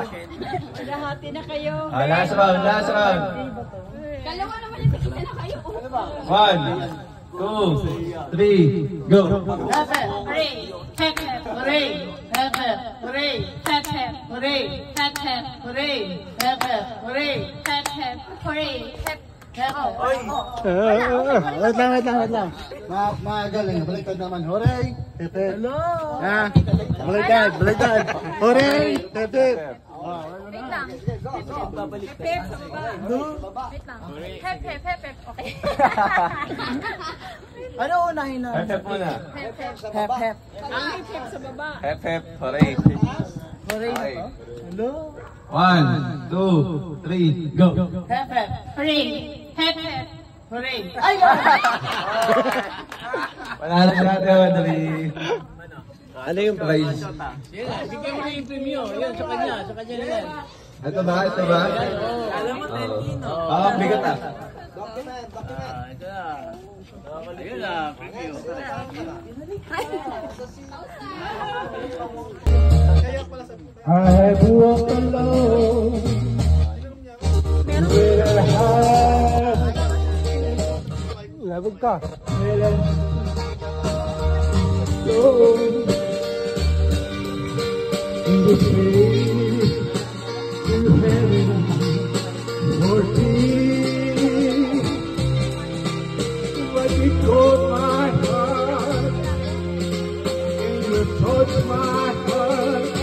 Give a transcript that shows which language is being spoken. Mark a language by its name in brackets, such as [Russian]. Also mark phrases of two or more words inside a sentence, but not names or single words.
[Filipino] Lahati na kayo. [English] Last round. [Filipino] Dalawa naman yung tigil na kayo. [English] 1, 2, 3, go! Hooray! Hooray! Hooray! Hooray! Hooray! [Filipino] Wait lang. Magaling. Baliktad naman. Hooray! Pepe. Hello! Baliktad. Hooray! Pepe. Hep, sa baba. Wait lang. Hep, hep, hep, hep. Okay. Ano unahin na? Hep muna. Hep, hep. Hep, hep. Ang hep, hep sa baba. Hep, [English] hooray. [Filipino] Hooray na to. Hello? [English] 1, 2, 3, go! Hep, hep. Hooray. Hep, hep. Hooray. [Filipino] Wala na natin, dali. Ano yung prize? Bigyan mo na yung premium. Yun, sa kanya na yan. Ito ba? Ito ba? Alam mo, 10 kino. Bigat ah. Ayun na, premium. [English] I walk alone with a heart. [Filipino] Labog ka. [English] In the place in heaven for thee, but you caught my heart and you touched my heart.